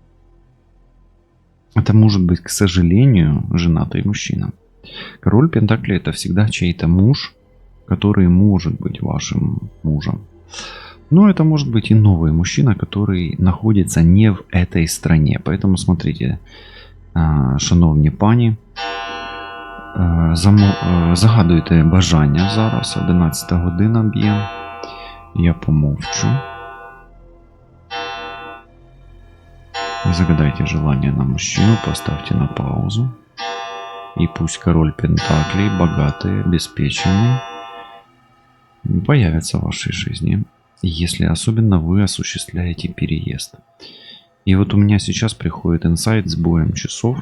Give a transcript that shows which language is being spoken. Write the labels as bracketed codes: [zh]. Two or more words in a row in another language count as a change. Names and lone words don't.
[ru] Это может быть, к сожалению, женатый мужчина. Король пентаклей — это всегда чей-то муж, который может быть вашим мужем. Но это может быть и новый мужчина, который находится не в этой стране. Поэтому смотрите, [uk] шановні пані, загадуйте бажання зараз, 11 година б'є. Я помовчу. [ru] Загадайте желание на мужчину, поставьте на паузу. И пусть король пентаклей, богатый, обеспеченный, появится в вашей жизни, если особенно вы осуществляете переезд. И вот у меня сейчас приходит инсайт с боем часов.